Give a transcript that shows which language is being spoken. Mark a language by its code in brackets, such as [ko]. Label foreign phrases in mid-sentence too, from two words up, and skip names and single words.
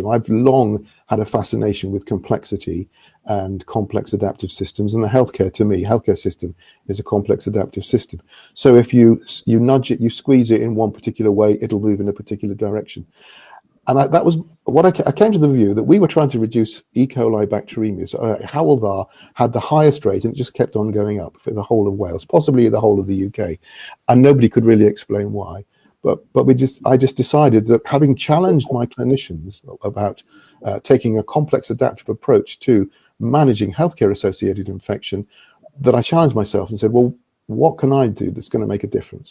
[en] I've long had a fascination with complexity and complex adaptive systems, and the healthcare system is a complex adaptive system. So if you nudge it, you squeeze it in one particular way, it'll move in a particular direction. And that was what I came to the view that we were trying to reduce E. coli bacteremias. Hywel Dda had the highest rate, and it just kept on going up for the whole of Wales, possibly the whole of the UK, and nobody could really explain why. But I just decided that, having challenged my clinicians about taking a complex adaptive approach to managing healthcare associated infection, that I challenged myself and said, well, what can I do that's going to make a difference?